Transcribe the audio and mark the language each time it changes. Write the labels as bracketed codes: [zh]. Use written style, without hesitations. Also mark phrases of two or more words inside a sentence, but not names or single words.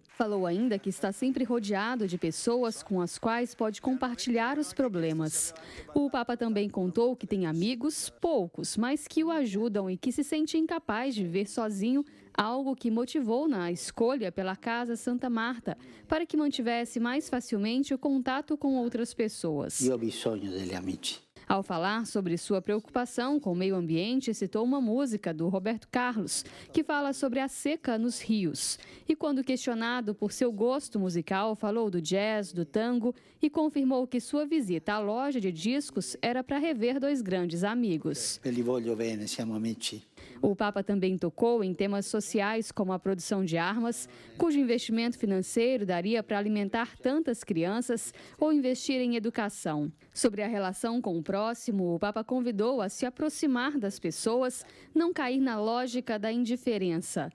[pt] Falou ainda que está sempre rodeado de pessoas com as quais pode compartilhar os problemas. O Papa também contou que tem amigos, poucos, mas que o ajudam e que se sente incapaz de viver sozinho, algo que motivou na escolha pela Casa Santa Marta, para que mantivesse mais facilmente o contato com outras pessoas. [it] Eu bisogno degli amici. [pt] Ao falar sobre sua preocupação com o meio ambiente, citou uma música do Roberto Carlos, que fala sobre a seca nos rios. E quando questionado por seu gosto musical, falou do jazz, do tango e confirmou que sua visita à loja de discos era para rever dois grandes amigos. [it] Li voglio bene, siamo amici. [pt] O Papa também tocou em temas sociais como a produção de armas, cujo investimento financeiro daria para alimentar tantas crianças ou investir em educação. Sobre a relação com o próximo, o Papa convidou a se aproximar das pessoas, não cair na lógica da indiferença.